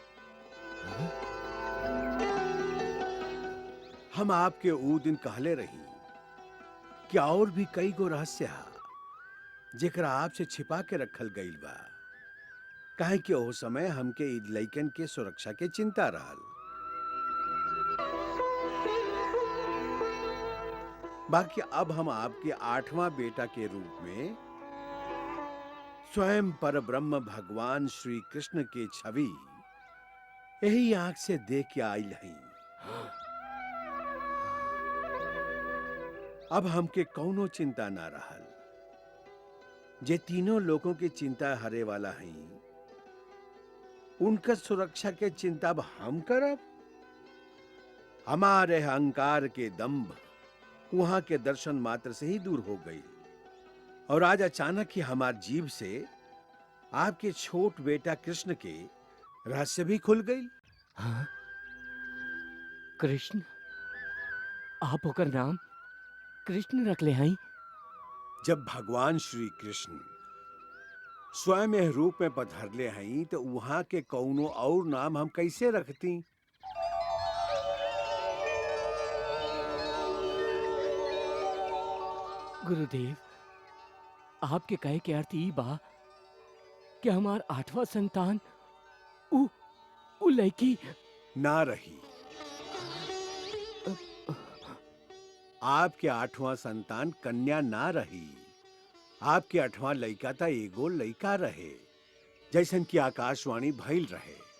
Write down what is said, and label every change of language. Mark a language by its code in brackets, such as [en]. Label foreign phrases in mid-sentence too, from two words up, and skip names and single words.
[bho] हम आपके ऊ दिन कहले रही कि और भी कई गो रहस्य हा जेकरा आपसे छिपा के रखल गईल बा। काहे कि ओ समय हमके इ लइकन के सुरक्षा के चिंता रहल। बाकी अब हम आपके 8वां बेटा के रूप में स्वयं परब्रह्म भगवान श्री कृष्ण के छवि यही आंख से देख के आइल हई। अब हमके कौनो चिंता ना रहल। जे तीनों लोगों की चिंता हरे वाला हई, उनका सुरक्षा के चिंता अब हम करब। हमारे अहंकार के दंभ वहां के दर्शन मात्र से ही दूर हो गई और आज अचानक ही हमार जीभ से आपके छोट बेटा कृष्ण के रहस्य भी खुल गई। हाँ? कृष्ण? आप ओकर नाम कृष्ण रख ले हैं? जब भगवान श्री कृष्ण स्वयं यह रूप में पधरले हैं तो वहां के कौनो और नाम हम कैसे रखती? गुरुदेव, आपके कहे के अर्थ ई बा कि हमार 8वां संतान उ लड़की ना रही। आपके 8वां संतान कन्या ना रही। आपके 8वां लइका था एगो लइका रहे, जैसन की आकाशवाणी भइल रहे।